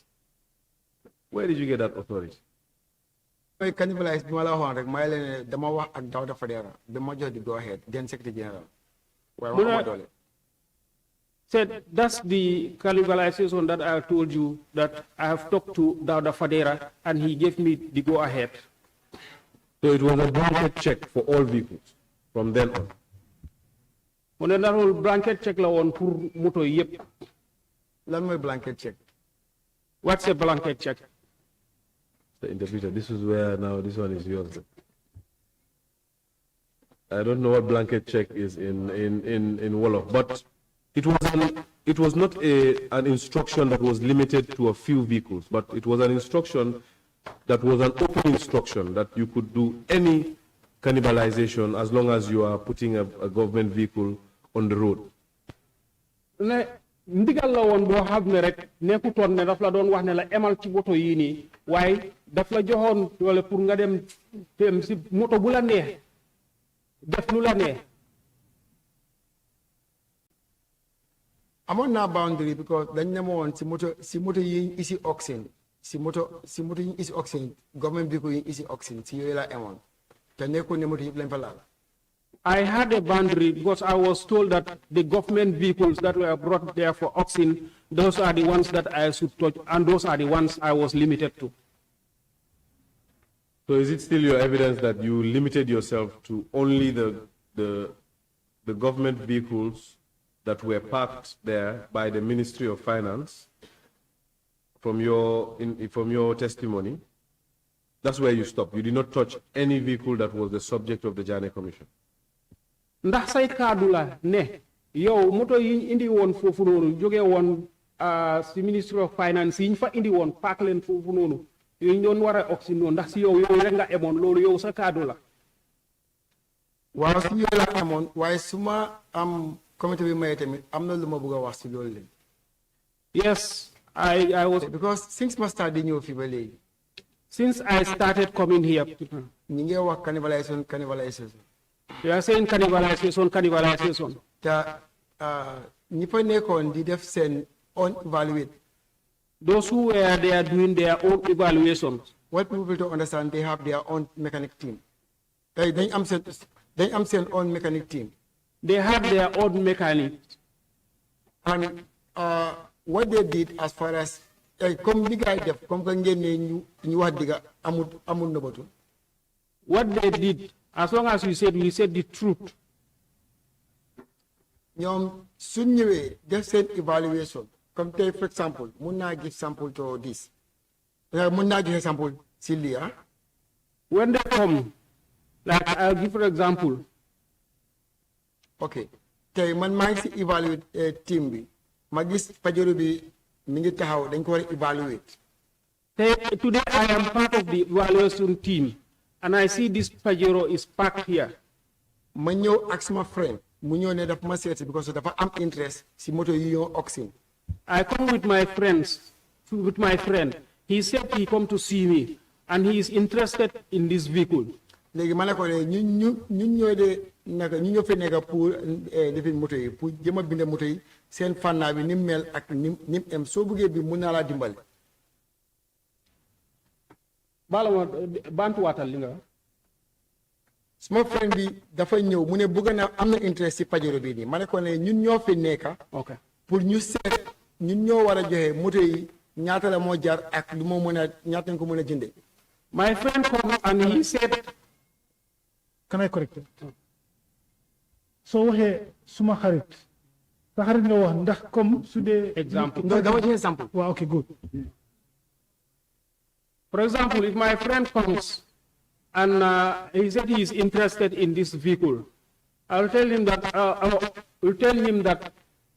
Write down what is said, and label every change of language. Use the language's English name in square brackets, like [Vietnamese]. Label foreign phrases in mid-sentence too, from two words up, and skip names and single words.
[English] Where did you get that authority? I cannibalize [Wolof] bi ma la waxoon rek may leen dama wax ak Dawda Fadera bi ma jox di [English] go ahead [Wolof] den [English] secretary general [Wolof] waaye waxuma doole. [English] Said that's the cannibalization that I told you that I have talked to Dawda Fadera and he gave me the go ahead. So it was a blanket check for all vehicles from then on. When that whole blanket check la on pour [Wolof] moto yep. Lan mooy [English] blanket check. What's a blanket check? The interpreter, this is where now this one is yours. I don't know what blanket check is in Wolof, but it was not an instruction that was limited to a few vehicles, but it was an instruction that was an open instruction that you could do any cannibalization as long as you are putting a government vehicle on the road. [Wolof] Ndigal la woon boo xam ne rek nekkutoon ne daf la doon wax ne la emal ci moto yii nii waaye daf la joxoon doole pour nga dem si moto bu la neex def lu la neex. amoon naa boundary because dañ ne ma woon si moto yi isi auction si moto yi isi auction [English] government vehicle [Wolof] yi isi auction si yooyu laa amoon te nekkul ne moto yëpp lañ fa laal. [English] I had a boundary because I was told that the government vehicles that were brought there for auction, those are the ones that I should touch, and those are the ones I was limited to. So is it still your evidence that you limited yourself to only the government vehicles that were parked there by the Ministry of Finance from your testimony? That's where you stopped. You did not touch any vehicle that was the subject of the Jagne Commission. [Wolof] Ndax say kaddu la ne yow moto yi indi woon foofu noonu jóge woon si Ministry of Finance yi ñu fa indi woon paak leen foofu noonu yooyu doon war a auction noonu ndax si yow rek nga emoon loolu yow sa kaddu la. waaw si yooyu la amoon waaye su ma am comité bi maye tamit am na lu ma bëgg a wax si loolu leen. [English] Yes, I was. Because since [Wolof] ma start di ñëw fii ba léegi. [English] Since I started coming here. [Wolof] ñi ngi wax cannibalization. [English] You are saying cannibalization. [Wolof] Ta ñi fa nekkoon di def seen own evaluate. [English] Those who were there doing their own evaluation. What people to understand, they have their own mechanic team. They [Wolof] am seen [English] own mechanic team. They have their own mechanic. And what they did as far as [Wolof] comme li gaay def comme que ngeen ne ñu wax diga amul nobatu. [English] What they did, as long as we said the truth. [Wolof] ñoom suñ ñëwee def seen evaluation comme tey [English] for example [Wolof] mun naa [English] give sample to this [Wolof] mun naa [English] give sample [Wolof] si lii [English] When they come, like I'll give for example. [Wolof] Okay, tey man maa ngi si [English] evaluate team [Wolof] bi ma gis Pajero bi mi ngi taxaw dañ ko war a evaluate. [English] Today I am part of the evaluation team and I see this Pajero is parked here. [Wolof] Ma ñëw ak sama friend mu ñëw ne dafa ma seet because dafa am interest si moto yi ñoo auction. [English] I come with my friend. He said he come to see me and he is interested in this vehicle. [Wolof] Léegi ma ne ko ne ñun ñoo de naka ñu ñoo fi nekk pour defin moto yi pour jëm a bind moto yi seen fànnaa bi ni mu mel ak ni mu em soo bëggee bi mun naa laa dimbali. Bala ma bantuwaatal li nga. Suma friend bi dafa ñëw mu ne bëgg na am na interest si Pajero bi nii ma ne ko ne ñun ñoo fi nekk. [English] Okay. [Wolof] Pour ñu seet ñun ñoo war a joxe moto yi ñaata la moo jar ak lu moo mën a ñaata nga ko mën a jëndee. [English] My friend come and he said. Can I correct it? [Wolof] So waxee suma xarit sa xarit nga wax ndax comme su dee. [English] Example. [Wolof] Dama joxe sample. [English] Wow, okay, good. For example, if my friend comes and he said he is interested in this vehicle, I'll tell him that